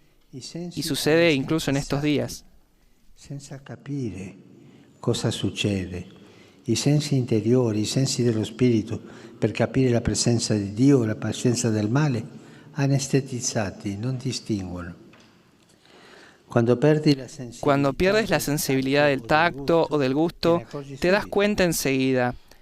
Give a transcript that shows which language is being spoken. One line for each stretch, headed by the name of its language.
Spanish: Y sucede incluso en estos días.
Italian: Senza capire cosa succede. I sensi interiori, i sensi dello spirito, per capire la presenza di Dio o la presenza del male, anestetizzati, non distinguono.
Spanish: Cuando pierdes la sensibilidad del tacto o del gusto, te das cuenta enseguida.